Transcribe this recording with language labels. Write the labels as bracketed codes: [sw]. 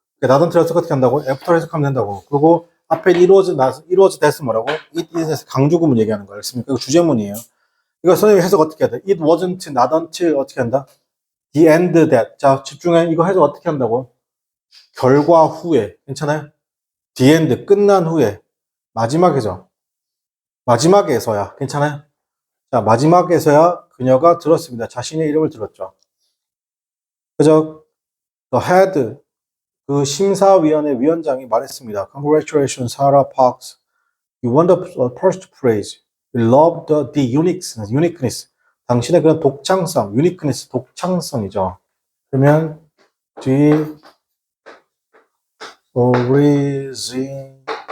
[en] not until [ko] 해석 어떻게 한다고? after 해석하면 된다고. 그리고 앞에 [en] it was [ko] 됐으면 뭐라고? it is에서 강조 구문 얘기하는 거. 알겠습니까? 이거 주제문이에요. 이거 선생님이 해석 어떻게 해야 돼? [en] it wasn't not until [ko] 어떻게 한다? [en] the end that. [ko] 자, 집중해. 이거 해석 어떻게 한다고? 결과 후에. 괜찮아요? the end, 끝난 후에. 마지막이죠. 마지막에서야. 괜찮아요? 자, 마지막에서야 그녀가 들었습니다. 자신의 이름을 들었죠. 그죠? [en] The head, [ko] 그 심사위원회 위원장이 말했습니다. [en] Congratulations, Sarah Parks. You won the first prize. We love the uniqueness. [ko] 당신의 그런 독창성, uniqueness, 독창성이죠. 그러면 [en] the originality.